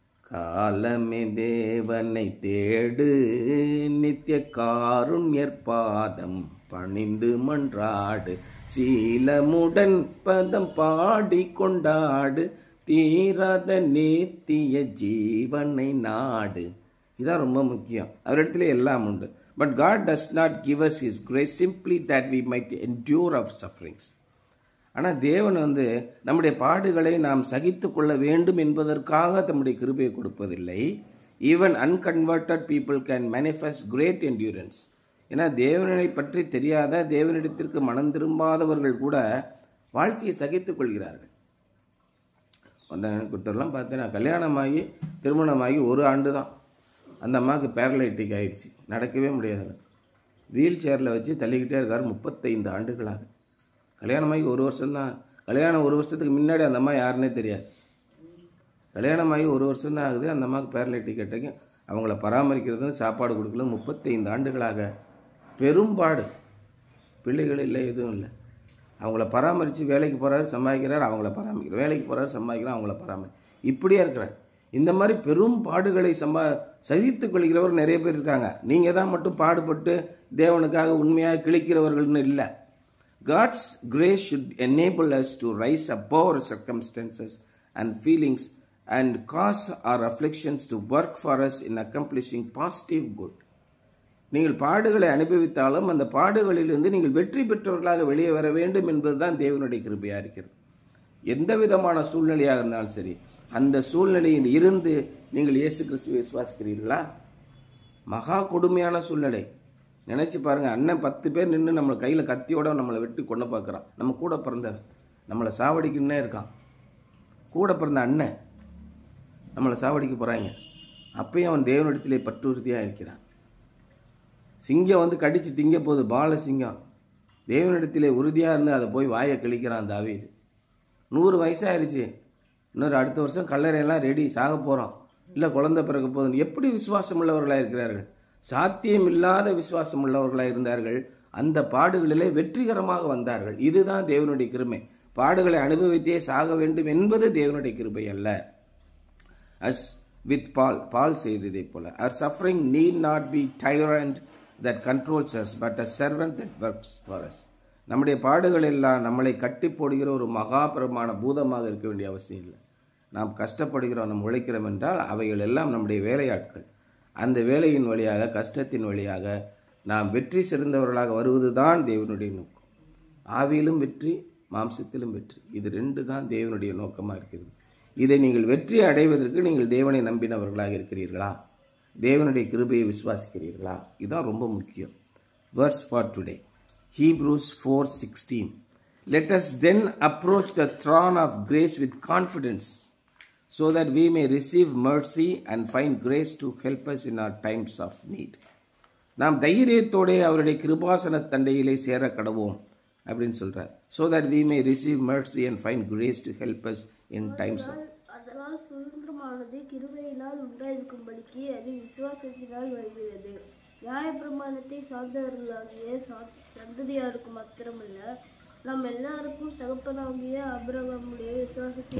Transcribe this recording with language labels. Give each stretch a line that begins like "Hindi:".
Tamil: காலமே தேவனை தேடு, நித்திய காருண்யர் பாதம் பணிந்து மன்றாடு, சீலமுடன் பதம் பாடி கொண்டாடு, தீராத நித்திய ஜீவனை நாடு. இதான் ரொம்ப முக்கியம். அவரிடத்துல எல்லாம் உண்டு.
English: But God does not give us His grace simply that we might endure our sufferings.
Tamil: ஆனால் தேவன் நம்முடைய பாடுகளை நாம் சகித்து கொள்ள வேண்டும் என்பதற்காக தம்முடைய கிருபையை கொடுப்பதில்லை.
English: Even unconverted people can manifest great endurance.
Tamil: ஏன்னா தேவனை பற்றி தெரியாத, தேவனிடத்திற்கு மனம் திரும்பாதவர்கள் கூட வாழ்க்கையை சகித்துக் கொள்கிறார்கள். கொடுத்தரெல்லாம் பார்த்தேன்னா, கல்யாணமாகி திருமணமாகி 1 ஆண்டு தான் அந்த அம்மாவுக்கு பேரலைட்டிக் ஆயிடுச்சு, நடக்கவே முடியாது. வீல் சேரில் வச்சு தள்ளிக்கிட்டே இருக்கார் 35 ஆண்டுகளாக. கல்யாணமாகி 1 வருஷம்தான். கல்யாணம் 1 வருஷத்துக்கு முன்னாடி அந்த அம்மா யாருன்னே தெரியாது. கல்யாணமாகி 1 வருஷம் தான் ஆகுது, அந்த அம்மாவுக்கு பேரலைட்டிக் கேட்டங்க. அவங்கள பராமரிக்கிறது, சாப்பாடு கொடுக்கல 35 ஆண்டுகளாக பெரும்பாடு. பிள்ளைகள் இல்லை, எதுவும் இல்லை. அவங்கள பராமரித்து வேலைக்கு போகிறாரு, சம்பாதிக்கிறார், அவங்கள பராமரிக்கிறார், வேலைக்கு போகிறாரு, சம்பாதிக்கிறார், அவங்கள இப்படியே இருக்கிறார். இந்த மாதிரி பெரும் பாடுகளை சகித்துக் கொள்கிறவர் நிறைய பேர் இருக்காங்க. நீங்கள் தான் மட்டும் பாடுபட்டு தேவனுக்காக உண்மையாக கிழிக்கிறவர்கள்னு இல்லை.
English: God's grace should enable us to rise above our circumstances and feelings and cause our afflictions to work for us in accomplishing positive good.
Tamil: நீங்கள் பாடுகளை அனுபவித்தாலும் அந்த பாடுகளிலிருந்து நீங்கள் வெற்றி பெற்றவர்களாக வெளியே வர வேண்டும் என்பதுதான் தேவனுடைய கிருபையாக இருக்கிறது. எந்த விதமான சூழ்நிலையாக இருந்தாலும் சரி, அந்த சூழ்நிலையில் இருந்து நீங்கள் இயேசு கிறிஸ்துவை விசுவாசிக்கிறீர்களா? மகா கொடுமையான சூழ்நிலை. நினைச்சு பாருங்க, அண்ணன் 10 பேர் நின்று நம்ம கையில் கத்தியோட நம்மளை வெட்டி கொண்டு பார்க்குறான். நம்ம கூட பிறந்த நம்மளை சாவடிக்குன்னே இருக்கான். கூட பிறந்த அண்ணன் நம்மளை சாவடிக்க போகிறாங்க. அப்பயும் அவன் தேவனிடத்திலே பற்றுறுதியாக இருக்கிறான். சிங்கம் கடிச்சு திங்க போகுது, பால சிங்கம். தேவனிடத்திலே உறுதியாக இருந்து அதை போய் வாயை கிழிக்கிறான் தாவீது. 100 வயசாயிருச்சு, இன்னொரு அடுத்த வருஷம் கல்லறையெல்லாம் ரெடி, சாக போகிறோம், இல்லை குழந்தை பிறக்க போதும். எப்படி விசுவாசம் உள்ளவர்களாக இருக்கிறார்கள்? சாத்தியம் இல்லாத விசுவாசம் உள்ளவர்களாக இருந்தார்கள். அந்த பாடுகளிலே வெற்றிகரமாக வந்தார்கள். இதுதான் தேவனுடைய கிருபை. பாடுகளை அனுபவித்தே சாக வேண்டும் என்பது தேவனுடைய கிருபை அல்ல.
English: As with Paul
Tamil: செய்ததை போல,
English: our suffering need not be tyrant that controls us, but a servant that works for us.
Tamil: நம்முடைய பாடுகள் எல்லாம் நம்மளை கட்டி போடுகிற ஒரு மகாபரமான பூதமாக இருக்க வேண்டிய அவசியம் இல்லை. நாம் கஷ்டப்படுகிறோம், நாம் உழைக்கிறோம் என்றால் அவைகள் எல்லாம் நம்முடைய வேலையாட்கள். அந்த வேலையின் வழியாக, கஷ்டத்தின் வழியாக நாம் வெற்றி சிறந்தவர்களாக வருவதுதான் தேவனுடைய நோக்கம். ஆவியிலும் வெற்றி, மாம்சத்திலும் வெற்றி, இது 2 தான் தேவனுடைய நோக்கமாக இருக்கிறது. இதை நீங்கள் வெற்றி அடைவதற்கு நீங்கள் தேவனை நம்பினவர்களாக இருக்கிறீர்களா? தேவனுடைய கிருபையை விசுவாசிக்கிறீர்களா? இதுதான் ரொம்ப முக்கியம்.
English: Verse for today, Hebrews 4:16. Let us then approach the throne of grace with confidence, so that we may receive mercy and find grace to help us in our times of need.
Tamil: நாம் தைரியத்தோட அவருடைய கிருபாசன தண்டையிலே சேர கடவோம் அப்படின்னு சொல்றார்.
English: So that we may receive mercy and find grace to help us in times of.
Tamil: அதனால் சுதந்திரமானது கிருபையினால் உண்டாயிருக்கும்படிக்கு அது விசுவாசத்தினால் வருகிறது. நியாயப்பிரமாணத்தை சார்ந்தவர்களாகிய சந்ததியாருக்கு மாத்திரமல்ல, நாம் எல்லாருக்கும் தகப்பனாகிய ஆபிரகாமுடைய விசுவாசத்தை.